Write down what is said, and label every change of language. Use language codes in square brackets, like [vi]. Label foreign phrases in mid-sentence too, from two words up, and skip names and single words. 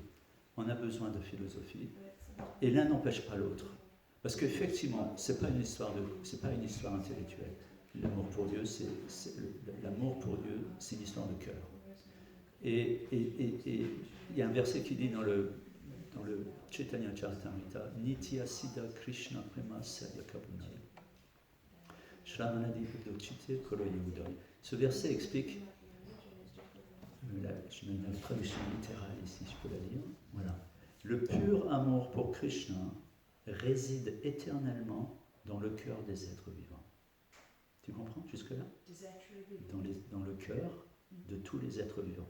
[fr] On a besoin de philosophie. Et l'un n'empêche pas l'autre. Parce qu'effectivement, c'est pas une histoire intellectuelle. L'amour pour Dieu, l'amour pour Dieu, c'est une histoire de cœur. Et il y a un verset qui dit dans le Chaitanya Charitamrita, [sa] Nitya Siddha Krishna Prema Sadhya Kabunaya. Shravanadi Udochite Kolo Yehudai. [fr] Ce verset explique, je mets une traduction littérale ici, je peux la lire. Voilà. Le pur amour pour Krishna réside éternellement dans le cœur des êtres vivants. Tu comprends jusque-là ? Dans le cœur de tous les êtres vivants.